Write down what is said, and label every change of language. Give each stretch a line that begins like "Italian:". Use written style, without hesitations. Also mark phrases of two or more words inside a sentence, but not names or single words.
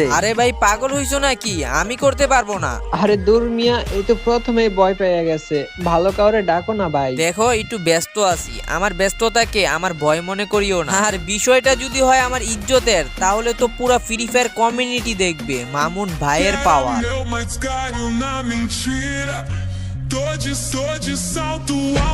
Bangla: আরে ভাই, পাগল হইছো নাকি? আমি করতে পারবো না। আরে দূর মিয়া, এই তো প্রথমেই ভয় পেয়ে গেছে। ভালো কাউরে ডাকো না ভাই। দেখো, একটু ব্যস্ত আছি। আমার ব্যস্ততাকে আমার ভয় মনে করিও না। আর বিষয়টা যদি হয় আমার ইজ্জতের, তাহলে তো পুরো ফ্রি ফায়ার কমিউনিটি দেখবে মামুন ভাইয়ের পাওয়ার।
Portuguese: Meu, mas caiu na mentira. Tô de salto alto.